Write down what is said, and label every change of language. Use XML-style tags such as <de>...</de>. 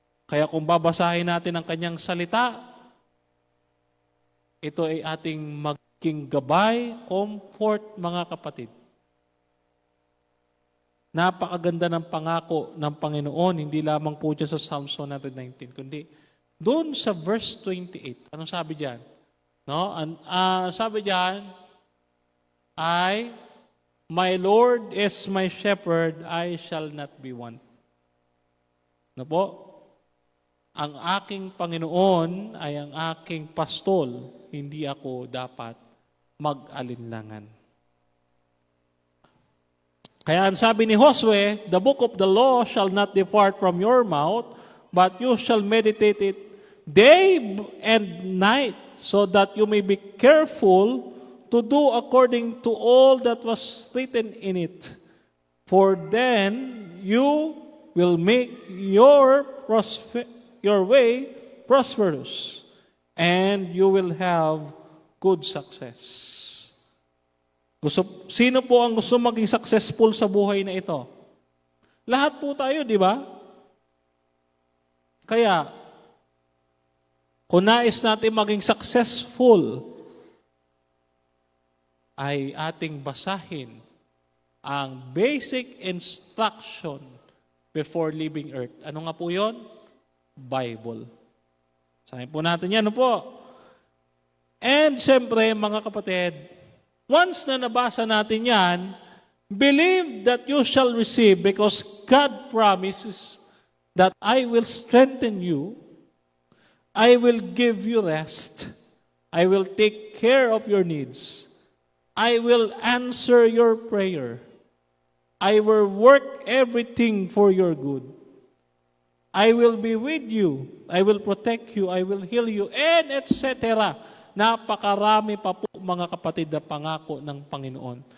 <tl>Kaya kung babasahin natin ang kanyang salita, ito ay ating king gabay, comfort, mga kapatid. Napakaganda ng pangako ng Panginoon, hindi lamang po dyan sa Psalms 119, kundi doon sa verse 28. Anong sabi diyan? No? Sabi diyan ay,</tl> <en>my Lord is my shepherd, I shall not be want.</en> <tl>No po? Ang aking Panginoon ay ang aking pastol, hindi ako dapat mag-alinlangan. Kaya ang sabi ni Josue,</tl> <en>the book of the law shall not depart from your mouth, but you shall meditate it day and night, so that you may be careful to do according to all that was written in it. For then you will make your way prosperous, and you will have good success.</en> <tl>Sino po ang gusto maging successful sa buhay na ito? Lahat po tayo, di ba? Kaya, kung nais natin maging successful, ay ating basahin ang</tl> <en>basic instruction before leaving earth.</en> <tl>Ano nga po yun? Bible. Sabi po natin yan, ano po?</tl> <en>And</en> <tl>siyempre, mga kapatid,</tl> <en>once</en> <tl>na nabasa natin yan,</tl> <en>believe that you shall receive, because God promises that I will strengthen you, I will give you rest, I will take care of your needs, I will answer your prayer, I will work everything for your good, I will be with you, I will protect you, I will heal you, and etc.</en> <tl>Napakarami pa po, mga kapatid, na pangako ng Panginoon.</tl>